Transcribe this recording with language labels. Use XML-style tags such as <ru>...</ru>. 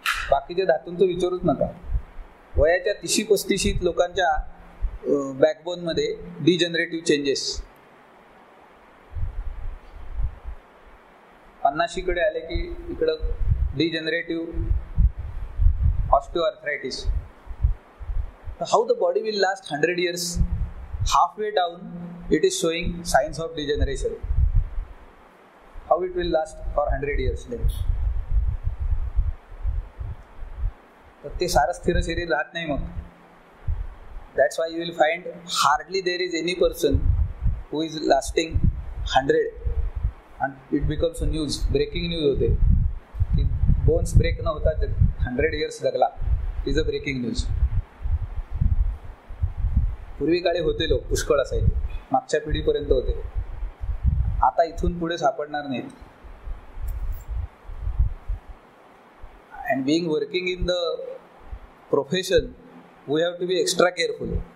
<mr>बाकीच्या धातूंचं विचारूच नका. वयाच्या 30-35 लोकांच्या बॅकबोन मध्ये</mr> <en>Degenerative changes.</en> <mr>50 कडे आले की इकडं डिजेनरेटिव्ह osteoarthritis.</mr> <en>How the body will last 100 years. Halfway down, it is showing signs of degeneration. How it will last for 100 years then?</en> <mr>तर ते सारं स्थिर शरीर राहत नाही मग.</mr> <en>That's why you will find hardly there is any person who is lasting 100 and it becomes a news, breaking news</en> <mr>होते की</mr> <en>bones break</en> <mr>न होता</mr> <en>100 years</en> <mr>जगला.</mr> <en>is a breaking news.</en> <mr>पूर्वी काळी होते लोक, पुष्कळ असायचे, मागच्या पिढीपर्यंत होते. आता इथून पुढे सापडणार नाहीत.</mr> <en>And being working in the profession we have to be extra careful.</en>